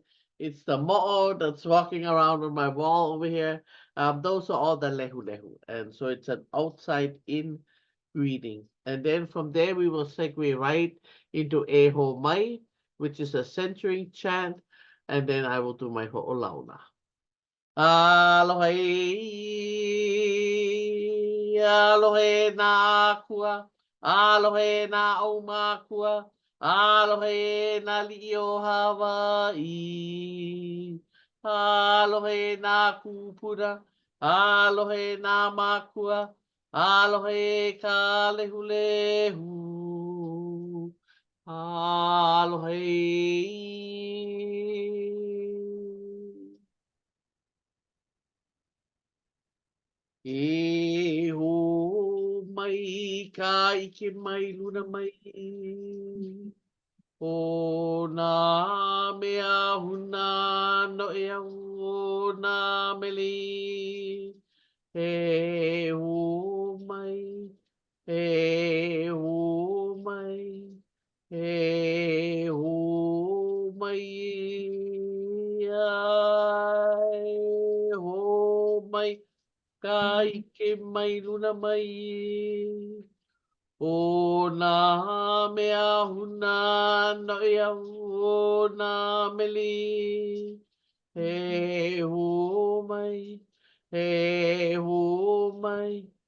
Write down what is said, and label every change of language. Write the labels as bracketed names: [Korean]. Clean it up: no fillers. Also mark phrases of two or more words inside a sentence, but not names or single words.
[English] It's the mo'o that's walking around on my wall over here. Those are all the lehu lehu. And so it's an outside in greeting. And then from there, we will segue right into Eho Mai, which is a centering chant. And then I will do my ho'olauna. [Hawaiian] Aloha, aloha na akua, aloha na aumakua, aloha na li'io Hawaii, aloha na kupuna, aloha na makua, aloha ka lehulehu, aloha. E ho mai ka ike mai luna mai o nā mea huna no e au o nā meli e ho mai e ho mai e ho mai ai ho mai ka ike mai luna mai o nā mea huna no e au o nā meli e ho mai e ho mai